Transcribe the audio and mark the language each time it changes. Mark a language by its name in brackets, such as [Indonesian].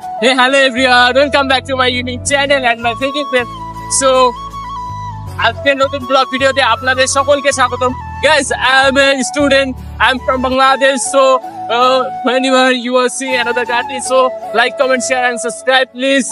[English] Hey, hello everyone, welcome back to my unique channel and my favorite friend. So, [Bangla] আজকে নতুন blog ভিডিওতে আপনাদের সকলকে স্বাগতম। [English] Guys, I'm a student. I'm from Bangladesh. So, whenever you will see another country, so like, comment, share, and subscribe, please.